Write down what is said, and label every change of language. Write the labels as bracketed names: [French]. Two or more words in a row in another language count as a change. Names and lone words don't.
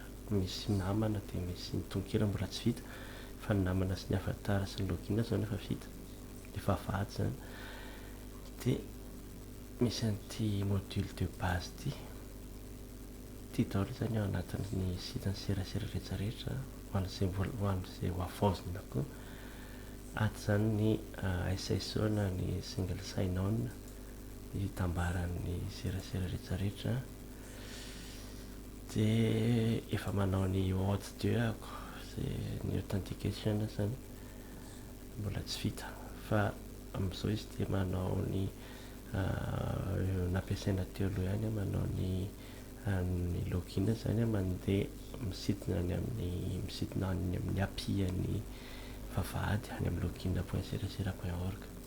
[Malagasy] Misy namana de misy ny tononkera mbola tsy vita fa ny namana sy ny avatar sy ny login zao efa vita, efa vady zany de misy an'ity [French] module de base [Malagasy] ty daholo zany ao anatin'ny sitan'ny serasera rehetrarehetra ho an'izay ho avaozina koa. Ato zany ny SSO na ny [English] single sign on [Malagasy] ny fitambaran'ny serasera rehetrarehetra de efa manao ny OAuth 2 ako zay ny authentication zany mbola tsy vita fa amin'izao izy de manao ny nampiasaina teo aloha ihany manao ny login zany mandeha misintona any amin'ny API any vavahady any amin'ny login.serasera.org